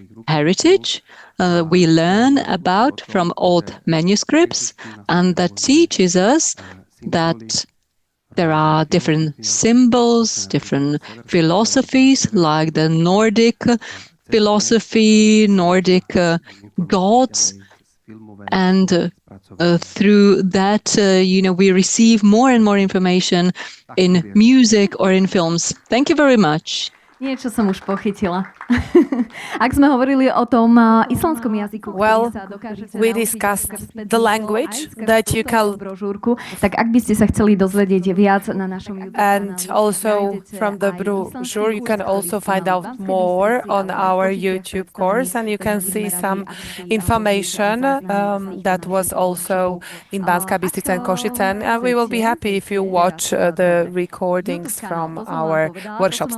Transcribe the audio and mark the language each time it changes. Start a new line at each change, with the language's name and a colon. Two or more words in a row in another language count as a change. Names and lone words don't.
English: We learn about from old manuscripts, and that teaches us that there are different symbols, different philosophies, like the Nordic philosophy, Nordic gods, and through that, we receive more and more information in music or in films. Thank you very much.
Slovak: Niečo som už pochytila. Ak sme hovorili o tom islandskom jazyku,
English: well, we discussed the language that you can
Slovak: brožúrku, tak ak by ste sa chceli dozvedieť viac na našom YouTube
English: and also from the brochure you can also find out more on our YouTube course, and you can see some information that was also in Banská Bystrica and Košice, and we will be happy if you watch the recordings from our workshops.